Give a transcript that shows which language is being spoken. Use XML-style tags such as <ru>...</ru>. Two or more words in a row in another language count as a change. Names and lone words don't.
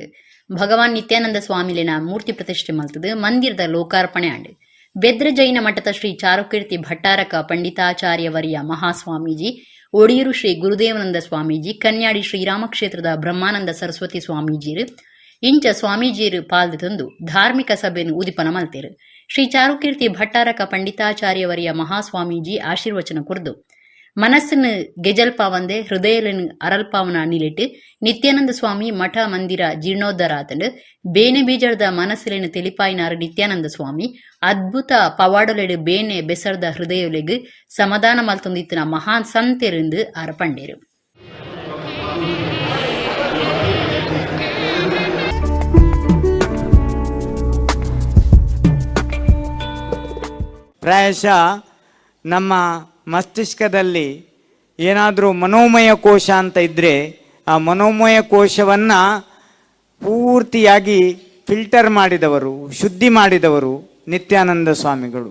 <tcy>ಭಗವಾನ್ ನಿತ್ಯಾನಂದ ಸ್ವಾಮಿಲಿನ ಮೂರ್ತಿ ಪ್ರತಿಷ್ಠೆ ಮಲ್ತದು ಮಂದಿರದ ಲೋಕಾರ್ಪಣೆ ಆಂಡು ಬೆದ್ರ ಜೈನ ಮಠದ ಶ್ರೀ ಚಾರುಕೀರ್ತಿ ಭಟ್ಟಾರಕ ಪಂಡಿತಾಚಾರ್ಯವರಿಯ ಮಹಾಸ್ವಾಮೀಜಿ, ಒಡಿಯೂರು ಶ್ರೀ ಗುರುದೇವಾನಂದ ಸ್ವಾಮೀಜಿ, ಕನ್ಯಾಡಿ ಶ್ರೀರಾಮಕ್ಷೇತ್ರದ ಬ್ರಹ್ಮಾನಂದ ಸರಸ್ವತಿ ಸ್ವಾಮೀಜಿರು ಇಂಚ ಸ್ವಾಮೀಜಿರು ಪಾಲ್ದು ತಂದು ಧಾರ್ಮಿಕ ಸಭೆಯನ್ನು ಉದಿಪನ ಮಲ್ತೇರು. ಶ್ರೀ ಚಾರುಕೀರ್ತಿ ಭಟ್ಟಾರಕ ಪಂಡಿತಾಚಾರ್ಯವರಿಯ ಮಹಾಸ್ವಾಮೀಜಿ ಆಶೀರ್ವಚನ ಕುರ್ದು ಮನಸ್ಸನ್ನು ಗೆಜಲ್ಪಾವಂದೆ ಹೃದಯలను ಅರಲ್ಪಾವನ ನಿಲಿಟ್ಟು ನಿತ್ಯಾನಂದ ಸ್ವಾಮಿ ಮಠ ಮಂದಿರ ಜೀರ್ಣೋದ್ಧಾರ ಆತಂಡು ಬೇನೆ ಬೀಜರ್ದ ಮನಸ್ಸಿಲೇನು ತಿಳಿಪಾಯಿನಾರು ನಿತ್ಯಾನಂದ ಸ್ವಾಮಿ ಅದ್ಭುತ ಪವಾಡೊಲೆಡು ಬೇನೆ ಬೆಸರ್ದ ಹೃದಯೊಲೆಗು ಸಮಾಧಾನ ಮಲ್ತೊಂದಿತ್ತಿನ ಮಹಾನ್ ಸಂತೆರಿಂದು ಅರಪಂಡೇರು.</tcy> <kn>ಪ್ರಾಯಶಃ ನಮ್ಮ ಮಸ್ತಿಷ್ಕದಲ್ಲಿ ಏನಾದರೂ ಮನೋಮಯ ಕೋಶ ಅಂತ ಇದ್ದರೆ ಆ ಮನೋಮಯ ಕೋಶವನ್ನು ಪೂರ್ತಿಯಾಗಿ ಫಿಲ್ಟರ್ ಮಾಡಿದವರು, ಶುದ್ಧಿ ಮಾಡಿದವರು ನಿತ್ಯಾನಂದ ಸ್ವಾಮಿಗಳು.</kn>